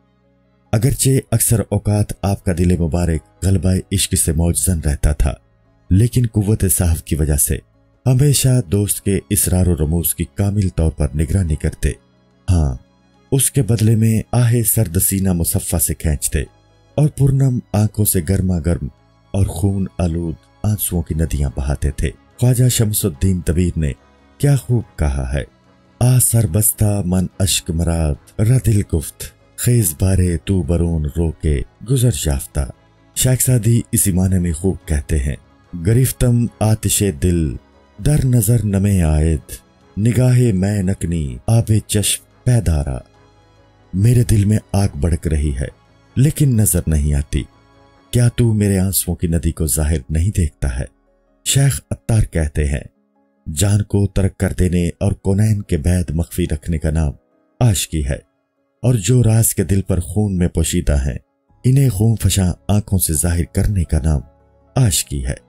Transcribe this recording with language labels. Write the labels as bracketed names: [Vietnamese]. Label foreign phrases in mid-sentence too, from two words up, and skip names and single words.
[Urdu] اگرچہ اکثر اوقات آپ کا دل مبارک غلبہ عشق سے موجزن رہتا تھا، لیکن قوت صاحب کی وجہ سے ہمیشہ دوست کے اصرار و رموز کی کامل طور پر نگرانی کرتے، ہاں اس کے بدلے میں آہ سرد سینہ مصفہ سے کھینچتے اور پرنم آنکھوں سے گرما گرم اور خون آلود آنسوؤں کی ندیاں بہاتے تھے۔ خواجہ شمس الدین دبیر نے کیا خوب کہا ہے، [Persian] آ سر بستہ من اشک مراد ردل گفت، خیز بارے تو برون رو کے گزر یافتہ۔ [Urdu] شیخ سعدی اسی معنی میں خوب کہتے ہیں، [Persian] گرفتم آتش دل در نظر نمے آئد، نگاہ میں نکنی آب چشم پیدارا۔ [Urdu] میرے دل میں آگ بڑک رہی ہے لیکن نظر نہیں آتی، کیا تو میرے آنسوؤں کی ندی کو ظاہر نہیں دیکھتا ہے؟ شیخ عطار کہتے ہیں، جان کو ترک کر دینے اور کونین کے بید مخفی رکھنے کا نام عاشقی ہے، اور جو راز کے دل پر خون میں پوشیدہ ہیں انہیں خون فشاں آنکھوں سے ظاہر کرنے کا نام عاشقی ہے۔